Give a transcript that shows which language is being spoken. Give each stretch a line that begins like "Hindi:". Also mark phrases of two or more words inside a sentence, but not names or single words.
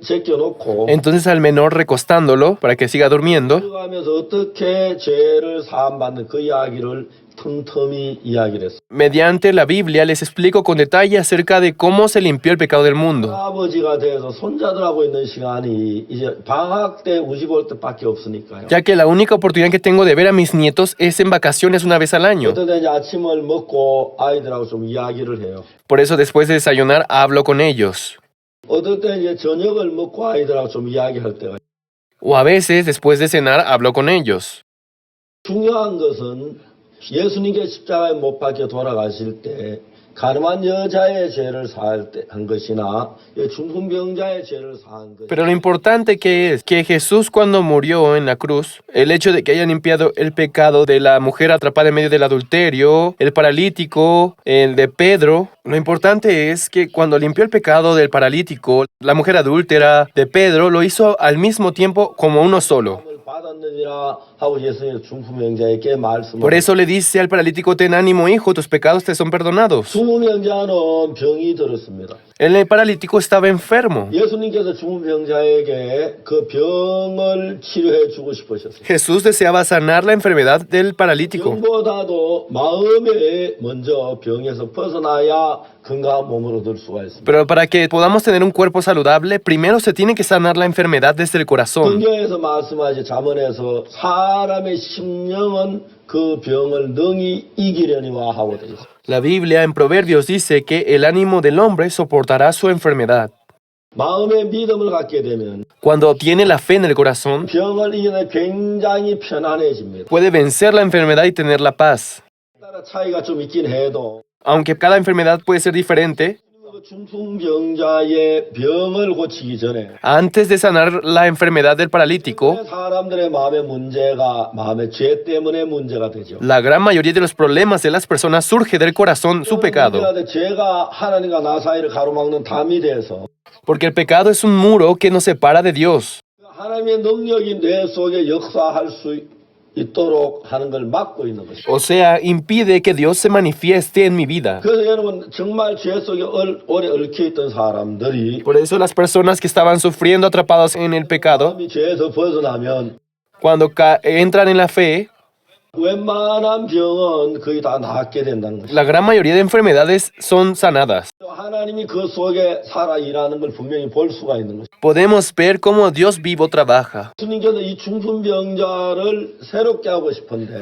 Korean: 제껴놓고
Spanish: Entonces al menor recostándolo para que siga durmiendo,
Korean: 하면서 어떻게 죄를 사함받는 그 이야기를 틈틈이 이야기를 했어요.
Spanish: mediante la Biblia les explico con detalle acerca de cómo se limpió el pecado del mundo.
Korean: 아버지가 돼서 손자들하고 있는 시간이 이제 방학 때 우리 집 올 때밖에 없으니까요.
Spanish: Ya que la única oportunidad que tengo de ver a mis nietos es en vacaciones una vez al año.
Korean: 어떨 때 이제 아침을 먹고 아이들하고 좀 이야기를 해요.
Spanish: Por eso después de desayunar hablo con ellos.
Korean: 어떨 때 이제 저녁을 먹고 아이들하고 좀 이야기할 때가 있어요.
Spanish: O a veces después de cenar hablo con ellos.
Korean: 중요한 것은 예수님께 십자가에 못 박혀 돌아가실 때 가늠한 여자의 죄를 사할 때 한 것이나 중풍병자의 죄를 사한 것.
Spanish: Pero lo importante que es que Jesús cuando murió en la cruz, el hecho de que haya limpiado el pecado de la mujer atrapada en medio del adulterio, el paralítico, el de Pedro, lo importante es que cuando limpió el pecado del paralítico, la mujer adúltera, de Pedro, lo hizo al mismo tiempo como uno solo.
Korean: 받았느니라 하고 예수님의 중풍병자에게 말씀을.
Spanish: Por eso le dice al paralítico, ten ánimo, hijo, tus pecados te son perdonados.
Korean: 중풍병자는 병이 들었습니다.
Spanish: El paralítico estaba enfermo.
Korean: 예수님께서 중풍병자에게 그 병을 치료해 주고 싶으셨어요.
Spanish: Jesús deseaba sanar la enfermedad del paralítico.
Korean: 병보다도 마음에 먼저 병에서 벗어나야 건강한 몸으로 들 수가 있습니다.
Spanish: Pero para que podamos tener un cuerpo saludable, primero se tiene que sanar la enfermedad desde el corazón.
Korean: 성경에서 말씀하신 잠언에서 사람의 심령은 그 병을 능히 이기려니와 하고 되어 있습니다.
Spanish: La Biblia en Proverbios dice que el ánimo del hombre soportará su enfermedad.
Korean: 마음의 믿음을 갖게 되면
Spanish: Cuando obtiene la fe en el corazón,
Korean: 병을 이기는 굉장히 편안해집니다.
Spanish: puede vencer la enfermedad y tener la paz.
Korean: 따라 차이가 좀 있긴 해도
Spanish: Aunque cada enfermedad puede ser diferente,
Korean: 그 중풍병자의 병을 고치기 전에
Spanish: Antes de sanar la enfermedad del paralítico,
Korean: 사람들의 마음의 문제가 마음의 죄 때문에 문제가 되죠.
Spanish: la gran mayoría de los problemas de las personas surge del corazón, su pecado.
Korean: 문제가 돼 죄가 하나님과 나 사이를 가로막는 담이 돼서
Spanish: Porque el pecado es un muro que nos separa de Dios.
Korean: 하나님의 능력이 뇌 속에 역사할 수 있도록 하는 걸 막고 있는 것이죠.
Spanish: O sea, impide que Dios se manifieste en mi vida.
Korean: 그래서 여러분 정말 죄 속에 오래 얽혀있던 사람들이
Spanish: Por eso las personas que estaban sufriendo atrapadas en el pecado,
Korean: 마음이 죄에서 벗어나면
Spanish: cuando entran en la fe,
Korean: 웬만한 병은 거의 다 낫게 된다는 것이죠.
Spanish: la gran mayoría de enfermedades son sanadas.
Korean: 하나님이 그 속에 살아 일하는 걸 분명히 볼 수가 있는 것이죠.
Spanish: Podemos ver cómo Dios vivo trabaja.
Korean: 예수님께서 이 중풍병자를 새롭게 하고 싶은데